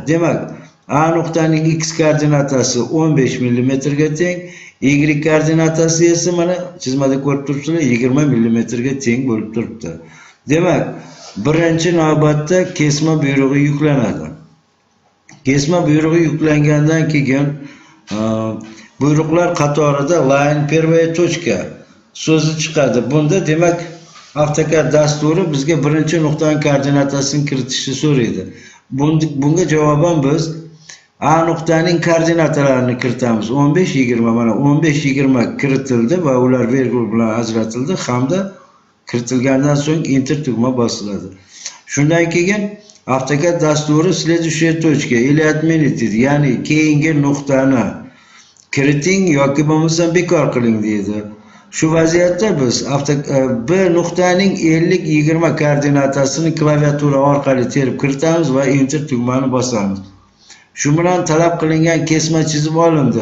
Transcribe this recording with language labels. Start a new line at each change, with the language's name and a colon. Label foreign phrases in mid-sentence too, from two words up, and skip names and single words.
Uzbek: Demak, A nuqtaning x koordinatasi 15 mm ga teng, y koordinatasi esa mana chizmada ko'rib turibsizlar 20 mm ga teng bo'lib turibdi. Demak, birinchi navbatda kesma buyrug'i yuklanadi. Kesma buyrug'i yuklangandan keyin buyruqlar qatorida line
Russian: первая точка
Uzbek: so'zi chiqadi. Bunda demak AutoCAD dasturi bizga birinchi nuqtaning koordinatasini kiritishni so'raydi. Bunga javoban biz A nuqtaning koordinatalarini kiritamiz. 15 20 mana 15 20 kiritildi va ular vergul bilan ajratildi hamda kiritilgandan so'ng enter tugma bosiladi. Shundan keyin AutoCAD dasturi
Russian: следующая точка или отменить
Uzbek: deydi. Ya'ni keyingi nuqtani kiriting yoki bo'lmasa bekor qiling deydi. Shu vaziyatda biz B nuqtaning 50-20 koordinatasini klaviatura orqali terib kiritamiz va enter tugmani bosamiz. Shu bilan talab qilingan kesma chizib olindi.